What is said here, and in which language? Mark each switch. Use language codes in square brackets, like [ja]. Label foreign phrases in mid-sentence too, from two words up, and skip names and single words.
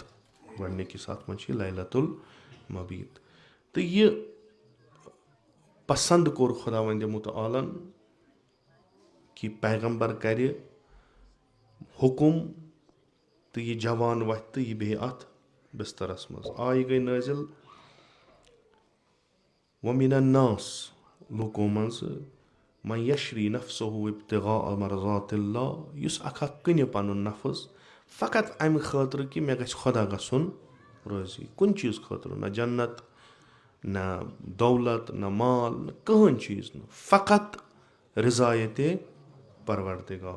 [ks] گۄڈٕنِکِس اتھ منٛز چھِ لیلۃ المبیت. تہٕ یہِ پسنٛد کوٚر خۄداوندِ مُتعالن کہِ پیغمبر کرِ حُکُم تہٕ یہِ جوان وۄتھِ تہٕ یہِ بیٚہہِ اتھ بسترس منٛز. آیہِ گٔے نٲزِل [ar] وَمِنَ الناس [ks] لوٗکو منٛزٕ [ar] من یشری نفسہُ ابتغاء مرضات اللہ, [ks] یُس اکھ کٕنہِ پنُن نفظ فقط امہِ خٲطرٕ کہِ مےٚ گژھِ خۄدا گژھُن رٲضی. کُنہِ چیٖز خٲطرٕ نہ جنت نہ دولت نہ مال نہ کٕہٕنۍ چیٖز نہٕ, فقط رضایتے پروردگار.